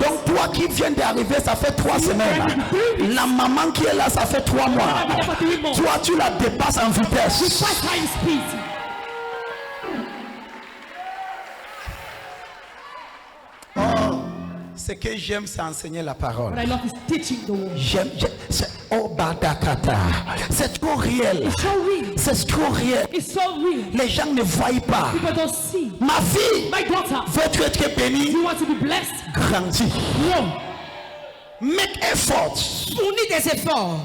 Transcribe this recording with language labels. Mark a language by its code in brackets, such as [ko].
[fr] Donc toi qui viens d'arriver, ça fait 3 semaines. La maman qui est là, ça fait 3 mois. Toi tu la dépasses en vitesse. [en] 5 times speed. [fr] Ce que j'aime, c'est enseigner la parole. [en] What I love is teaching the word. [fr] Oh Badakata, c'est trop réel. [en] It's so real. [fr] C'est trop réel. [en] It's so real. [fr] Les gens ne voient pas. [en] People don't see. [fr] Ma fille, [en] My daughter, [fr] veux-tu être bénie? [en] you want to be blessed? [fr] Grandis. [en] Grow. Make effort [fr] Fournis des efforts.